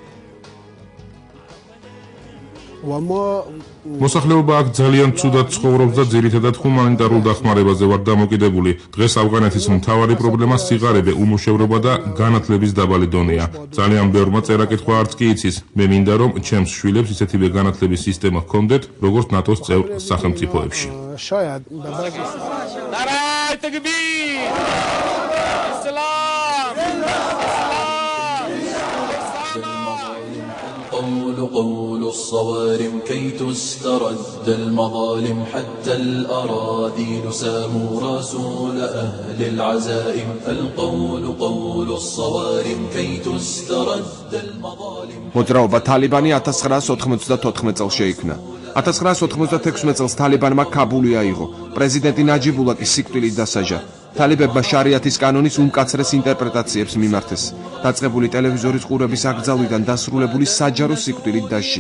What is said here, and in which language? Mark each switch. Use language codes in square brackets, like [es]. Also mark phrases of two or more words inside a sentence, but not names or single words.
[ka] მოსახლეობა აქ ძალიან ცუდად ცხოვრობს და ძირითადად ჰუმანიტარულ დახმარებაზე ვარ დამოკიდებული. დღეს ავღანეთის მთავარი პრობლემა სიღარიბე, უმუშევრობა და განათლების დაბალი დონეა. ძალიან ბევრმა წერა-კითხვა არც კი იცის. მე მინდა რომ ჩემს შვილებს ისეთივე განათლების სისტემა ჰქონდეთ, როგორც ნატოს წევრ სახელმწიფოებში. [ar] قول الصوارم كي تسترد المظالم حتى الأراذيل ساموا رسول أهل العزائم القول قول الصوارم كي تسترد المظالم [ka] მოძრაობა თალიბანი 1994 წელს შეიქმნა. 1996 წელს თალიბანმა კაბული აიღო. პრეზიდენტი ნაჯიბულა კი სიკვდილით დასაჯა. თალიბებმა შარიათის კანონის უმკაცრეს ინტერპრეტაციებს მიმართეს. დაწყებული ტელევიზორის ყურების აკრძალვიდან დასრულებული საჯარო სიკვდილით დასჯით.